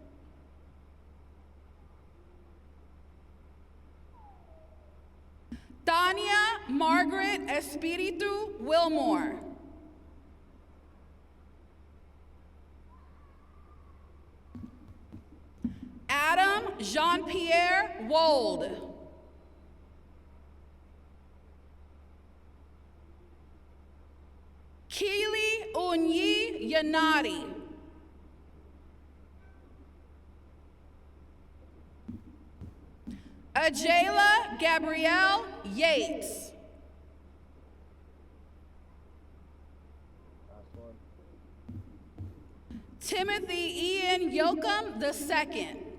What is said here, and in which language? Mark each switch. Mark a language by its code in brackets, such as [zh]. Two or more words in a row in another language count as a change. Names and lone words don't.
[en] Tanya Margaret Espiritu Wilmore. Adam Jean-Pierre Wold. Keely Unyi Yanati. Ajayla Gabrielle Yates. Timothy Ian Yoakum II.